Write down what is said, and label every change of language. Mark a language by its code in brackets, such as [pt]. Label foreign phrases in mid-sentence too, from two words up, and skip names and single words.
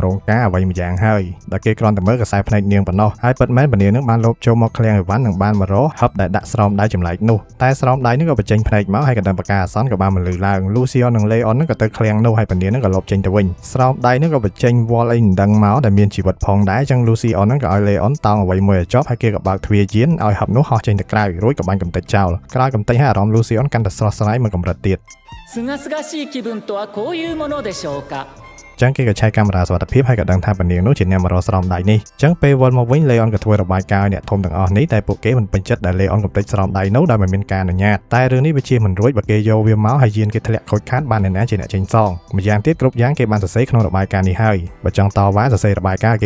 [km] ងការអ្វីម្យ៉ាងហើយដែលគេគ្រាន់តែមើលកសែភ្នែកនាងប៉ុណ្ណោះហើយពិតមែនពនាងនឹងបានលបចូលមកឃ្លាំងអីវ៉ាន់នឹងបានមករកហឹបដែលដាក់ស្រោមដៃចម្លែកនោះតែស្រោមដៃនេះក៏បញ្ចេញភ្នែកមកហើយក៏ដឹងប្រការអាសន្នក៏បានមកលឺឡើង Lucion និង Leon នឹងក៏ទៅឃ្លាំងនោះហើយពនាងនឹងក៏លបចេញទៅវិញស្រោមដៃនឹងក៏បញ្ចេញវល់អីមិនដឹងមកដែលមានជីវិតផងដែរអញ្ចឹង Lucion នឹងក៏ឲ្យ Leon តោងអ្វីមួយឲ្យចប់ហើយគេក៏បើកទ្វារយានឲ្យហឹបនោះហោះចេញទៅក្រៅរួចក៏បាញ់កំទេចចោលក្រោយកំទេចហើយអារម្មណ៍ Lucion កាន់តែស្រស់ស្រាយមកកម្រិតទៀត [ja] すがすがしい気分とはこういうものでしょうか [km] ចឹងគេក៏ឆែកកាមេរ៉ាសុវត្ថិភាពហើយក៏ដឹងថាពនាងនោះជាអ្នកមករកស្រោមដៃនេះចឹងពេលវិលមកវិញ Leon ក៏ធ្វើរបាយការណ៍ឲ្យអ្នកធំទាំងអស់នេះតែពួកគេមិនពេញចិត្តដែល Leon កំទេចស្រោមដៃនោះដោយមិនមានការអនុញ្ញាតតែរឿងនេះវាជាមិនរួ ចបើគេយកវាមកហើយយានគេធ្លាក់ខូចខាតបានអ្នកណាជាអ្នកចេញសងម្យ៉ាងទៀតគ្រប់យ៉ាងគេបានសរសេរក្នុងរបាយការណ៍នេះហើយបើចង់តវ៉ាសរសេររបាយការណ៍គេ